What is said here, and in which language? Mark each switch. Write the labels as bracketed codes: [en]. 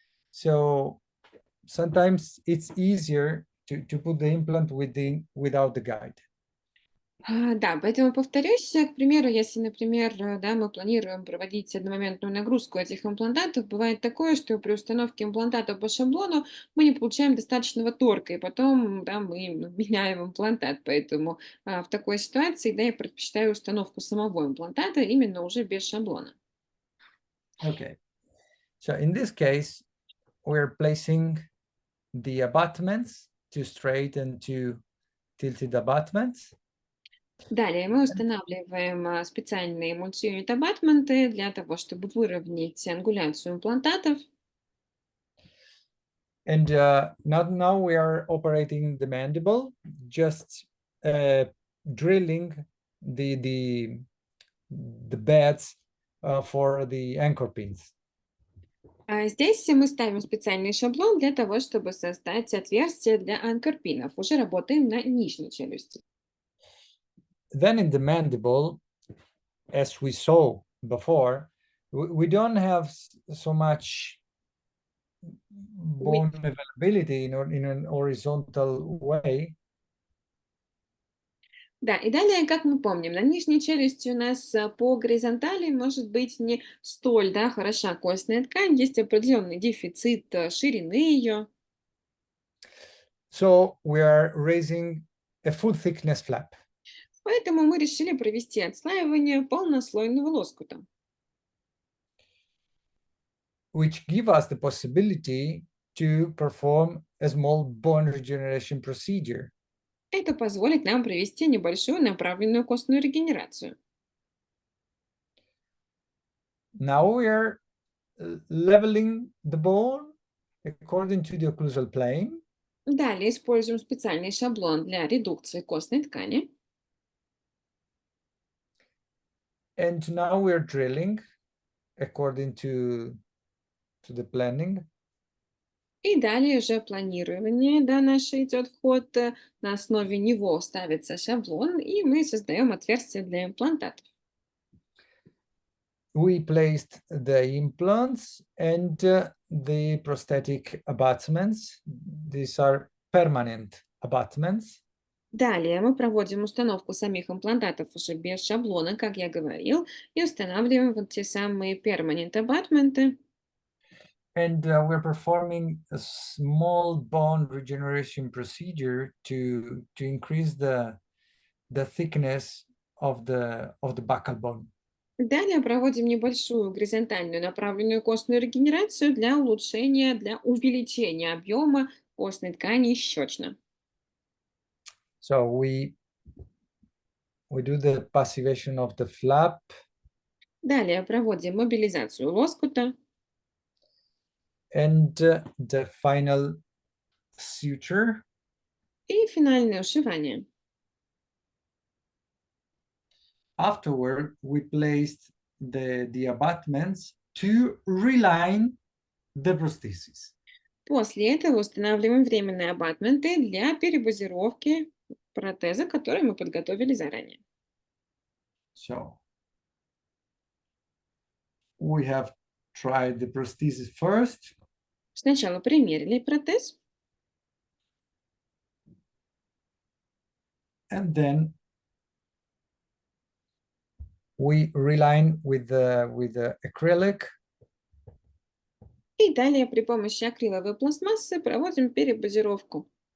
[en] So sometimes it's easier to put the implant without the guide. [ru] Да, поэтому повторюсь, к примеру, если, например, да, мы планируем проводить одномоментную нагрузку этих имплантатов, бывает такое, что при установке имплантата по шаблону мы не получаем достаточного торка, и потом, да, мы меняем имплантат, поэтому в такой ситуации, да, я предпочитаю установку самого имплантата именно уже без шаблона. [en] Okay, so in this case, we're placing the abutments, two straight and two tilted abutments. [ru] Далее мы устанавливаем специальные мультиюнит абатменты для того, чтобы выровнять ангуляцию имплантатов. [en] And now we are operating the mandible, just drilling the beds for the anchor pins. [ru] Здесь мы ставим специальный шаблон для того, чтобы создать отверстие для анкорпинов. Уже работаем на нижней челюсти. [en] Then in the mandible, as we saw before, we don't have so much bone availability in an horizontal way. [ru] Да, и далее, как мы помним, на нижней челюсти у нас по горизонтали может быть не столь, да, хороша костная ткань, есть определенный дефицит ширины ее. [en] So we are raising a full thickness flap, [ru] Поэтому мы решили провести отслаивание полнослойного лоскута. [en] which give us the possibility to perform a small bone regeneration procedure. [ru] Это позволит нам провести небольшую направленную костную регенерацию. [en] Now we are leveling the bone according to the occlusal plane. [ru] Далее используем специальный шаблон для редукции костной ткани. [en] And now we are drilling according to the planning. [ru] И далее уже планирование, да, наше идет в ход. На основе него ставится шаблон, и мы создаем отверстие для имплантатов. [en] We placed the implants and the prosthetic abutments. These are permanent abutments. [ru] Далее мы проводим установку самих имплантатов уже без шаблона, как я говорил, и устанавливаем вот те самые [en] permanent abutment. And we're performing a small bone regeneration procedure to increase the thickness of the buccal bone. [ru] Далее проводим небольшую горизонтальную направленную костную регенерацию для улучшения, для увеличения объема костной ткани щечно. [en] So we do the passivation of the flap, [ru] Далее проводим мобилизацию лоскута [en] and the final suture. [ru] и финальное ушивание. [en] Afterward, we placed the abutments to reline the prosthesis. [ru] После этого устанавливаем временные абатменты для перебазировки протеза, который мы подготовили заранее. [en] So we have tried the prosthesis first, [ru] Сначала примерили протез, [en] and then we reline with the acrylic. [ru] и далее при помощи акриловой пластмассы проводим перебазировку.